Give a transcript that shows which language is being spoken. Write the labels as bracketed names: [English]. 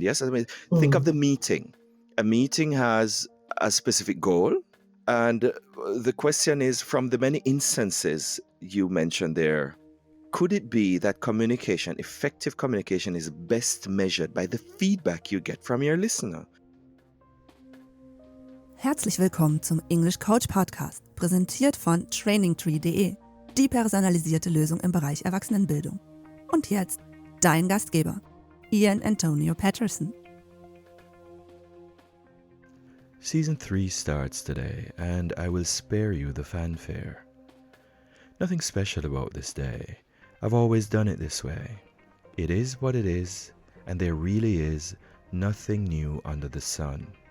[English] Yes, I mean, think of the meeting. A meeting has a specific goal. And the question is, from the many instances you mentioned there, could it be that effective communication, is best measured by the feedback you get from your listener? [German] Herzlich willkommen zum English Coach Podcast, präsentiert von trainingtree.de, die personalisierte Lösung im Bereich Erwachsenenbildung. Und jetzt dein Gastgeber, iAntonio Patterson. [English] Season 3 starts today, and I will spare you the fanfare. Nothing special about this day. I've always done it this way. It is what it is, and there really is nothing new under the sun.